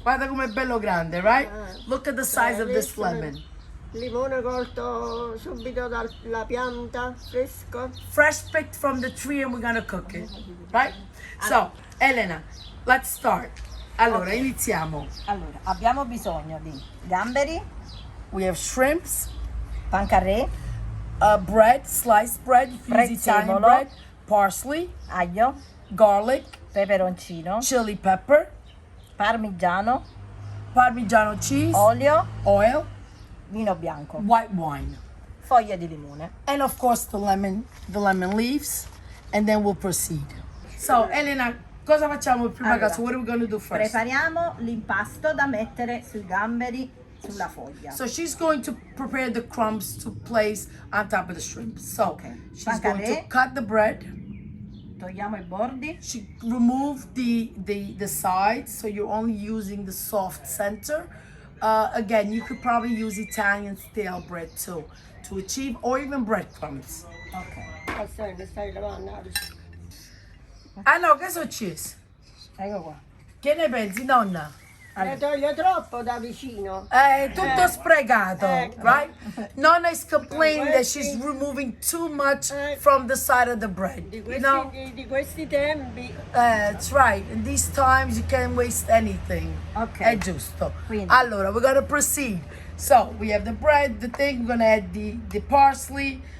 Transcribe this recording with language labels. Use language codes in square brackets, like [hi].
[it] Guarda com'è bello grande, [en] right? Look at the size of this lemon. [it] Limone colto subito dalla pianta, fresco. [en] Fresh picked from the tree, and we're gonna cook it, right? So, Elena, let's start. [it] Allora, iniziamo. Allora, abbiamo bisogno di gamberi, [en] We have shrimps, [it] pancarré, [en] bread, sliced bread, if you use Italian [it] Prezzemolo. [en] bread, parsley, [it] aglio, [en] garlic, [it] peperoncino, [en] chili pepper, [it] parmigiano, [en] Parmigiano cheese, [it] olio, [en] oil, [it] vino bianco, [en] white wine, [it] foglie di limone. [en] and of course the lemon leaves, and then we'll proceed. So, [it] Elena, cosa facciamo prima Allora, cosa? [en] What are we going to do first? [it] Prepariamo l'impasto da mettere sui gamberi sulla foglia. [en] So she's going to prepare the crumbs to place on top of the shrimp. So Okay. she's going to [it] Pancaré. [en] cut the bread. [it] Togliamo i bordi, [en] She removed the sides, so you're only using the soft center. Again, you could probably use Italian stale bread too to achieve, or even breadcrumbs. ok, [it] Stai lavando. Ah no, che è successo? ecco qua. Che ne pensi, nonna? Ne toglie troppo da vicino. È tutto sprecato, Ecco. [en] right? Nonna is complaining that she's removing too much from the side of the bread. [it] Di [en] You [it] questi, [en] know? [it] di questi tempi. [en] That's right. In these times, you can't waste anything. Ok. [it] È giusto. Quindi. Allora, [en] we're gonna proceed. So, we have the bread, the thing. We're gonna add the parsley.